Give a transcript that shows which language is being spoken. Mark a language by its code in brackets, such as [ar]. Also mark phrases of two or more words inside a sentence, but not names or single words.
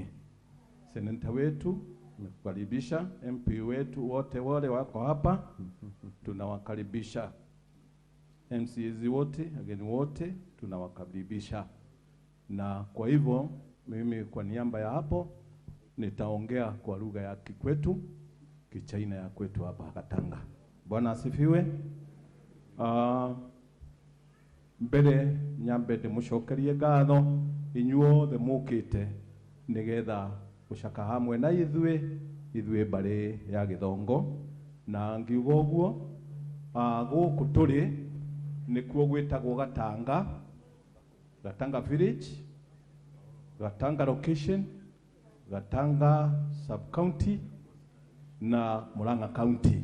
[sw] Senator wetu tunakukaribisha, MP wetu wote wale wako hapa tunawakaribisha, MCs wote, ageni wote tunawakaribisha. Na kwa hivyo mimi kwa niaba ya hapo nitaongea kwa lugha ya Kikwetu, Kichaina ya kwetu hapa Katanga. Bwana asifiwe. [ki] Mbere nyambe ndimucokerie ngatho inyuothe mukite nigetha gucaka hamwe na ithuĩ mbari ya Githongo, na ngiuga ũguo gũkũ tũrĩ nĩkuo gwĩtagwo Gatanga village, Gatanga location, Gatanga sub county na Murang'a county.